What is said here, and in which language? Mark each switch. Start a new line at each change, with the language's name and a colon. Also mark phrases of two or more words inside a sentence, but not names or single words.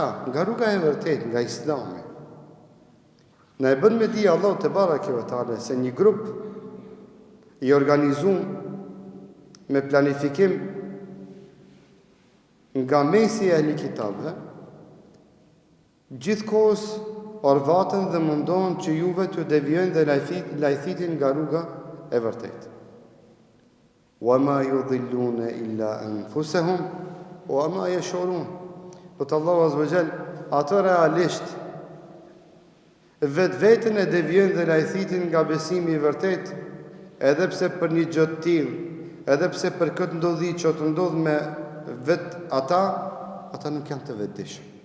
Albanian: Nga rruga e vërtetë, nga Islami. Na e bën me di Allah
Arabic: تبارك وتعالى
Albanian: se një grup i organizuar me planifikim nga mesi e ehli kitabëve, gjithkohës orvatën dhe mundohen që juve t'ju devijojnë dhe lajthitin nga rruga e vërtetë.
Arabic: وما يضلون إلا أنفسهم وما يشعرون.
Albanian: Por Allahu
Arabic: عز وجل
Albanian: ato realisht vetën e devijojnë dhe lajthitin nga besimi i vërtet, edhe pse për një gjë të tillë, edhe pse për këtë ndodhi që të ndodh me ata nuk janë të vetëdijshëm.